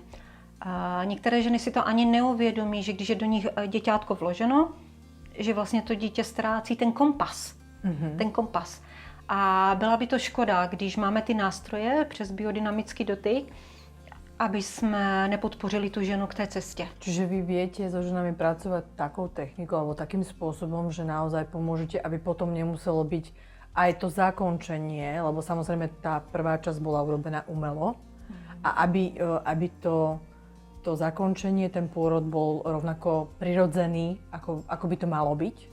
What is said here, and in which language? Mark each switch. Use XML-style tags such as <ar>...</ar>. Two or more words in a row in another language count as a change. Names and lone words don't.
<cs>A některé ženy si to ani neuvědomí, že když je do nich děťátko vloženo, že vlastně to dítě ztrácí ten kompas. Ten kompas. A byla by to škoda, když máme ty nástroje přes biodynamický dotyk, aby jsme nepodpořili tu ženu k té cestě.</cs> <sk>Čiže vy viete so ženami pracovať takou technikou alebo takým spôsobom, že naozaj pomôžete, aby potom nemuselo byť aj to zakončenie, lebo samozrejme tá prvá časť bola urobená umelo, a aby to zakončenie, ten pôrod bol rovnako prirodzený, ako by to malo byť?</sk>